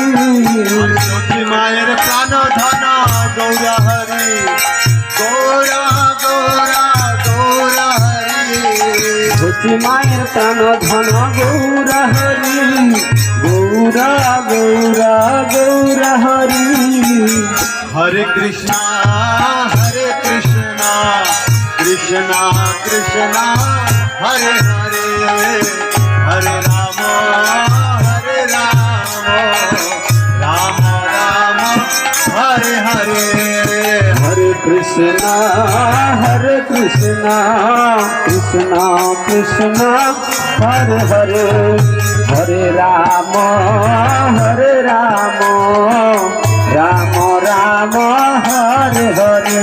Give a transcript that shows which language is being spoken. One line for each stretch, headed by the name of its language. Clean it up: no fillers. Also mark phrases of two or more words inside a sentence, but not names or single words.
Bangla: সখী মায়ের প্রাণ ধন গৌরা হরে গৌরা গৌরা গৌরা হরে সখী মায়ের প্রাণ ধন গৌর হরি গৌরা গৌরা গৌর হরি
Sanskrit: হরে কৃষ্ণ कृष्ण कृष्ण हरे हरे हरे राम हरे राम राम राम हरे हरे हरे कृष्ण कृष्ण कृष्ण हरे हरे हरे राम राम राम हरे हरे